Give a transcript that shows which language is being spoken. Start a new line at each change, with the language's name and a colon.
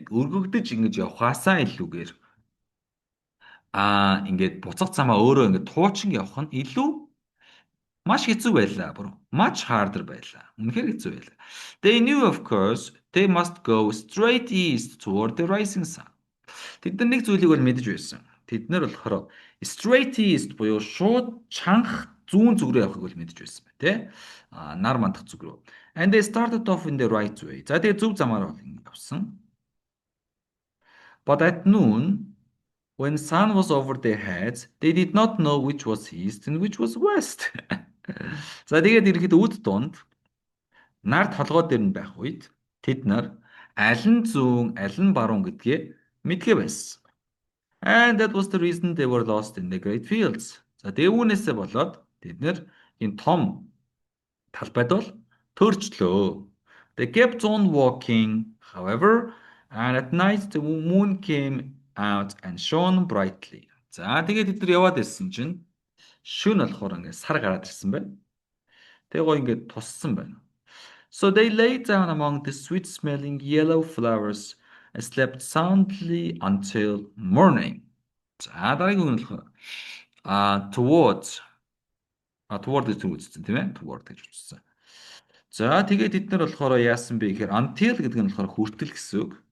Mongolian: Өргөгдөж ингэж явхаасаа илүүгээр ингээд буцах замаа өөрөө ингээд туучин явах нь илүү маш хэцүү байлаа. Бүр
English: much harder
Mongolian: байлаа. Үнэхээр хэцүү байлаа.
English: They knew of course they must go straight east toward the rising sun.
Mongolian: Тэд нар нэг зүйлийг бол мэдэж байсан. Тэд нар болохоор
English: straight east
Mongolian: буюу шууд чанх зүүн зүг рүү явахыг бол мэдэж байсан байна, тий? Нар мандах зүг рүү.
English: And they started off in the right way.
Mongolian: За тэгээ зөв замаар бол ингэ явсан.
English: But at noon, when sun was over their heads, they did not know which was east and which was west.
Mongolian: За тэгээд ирэхэд үд дунд нар толгой дээр нь байх үед тэд нар аль нь зүүн, аль нь баруун гэдгээ мэдгээ байсан.
English: And that was the reason they were lost in the great fields.
Mongolian: За тэгээ үүнээсээ болоод тэд нэр энэ том талбайд бол төрчлөө.
English: They kept on walking, however, and at night the moon came out and shone brightly.
Mongolian: За тэгээд тэд нар яваад ирсэн чинь шөнө болохоор ингээд сар гараад ирсэн байна. Тэгээ гоо ингээд туссан байна.
English: So they lay down among the sweet-smelling yellow flowers and slept soundly until morning.
Mongolian: За дараагийн үг нь болохоор towards toward гэж үзсэн тийм ээ? Toward гэж үзсэн. За тэгээд бид нар болохоор яасан бэ гэхээр until гэдэг нь болохоор хүртэл гэсэн үг.